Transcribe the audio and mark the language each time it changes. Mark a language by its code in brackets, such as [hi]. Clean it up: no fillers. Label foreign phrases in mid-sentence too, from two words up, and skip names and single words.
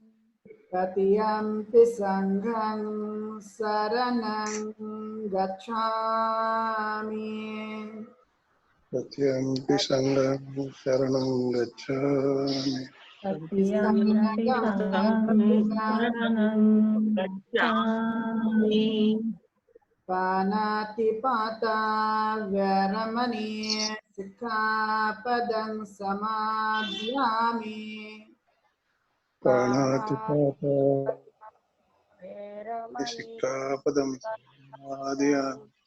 [pi] तृतीयंपि संघं शरणं गच्छामि। तृतीयंपि संघं शरणं गच्छामि। तृतीयंपि संघं शरणं गच्छामि। पानातिपाता वैरमणि सिक्खापदं समादियामि। प्राणातिपाता वैरमणि सिक्खापदं समादयामि।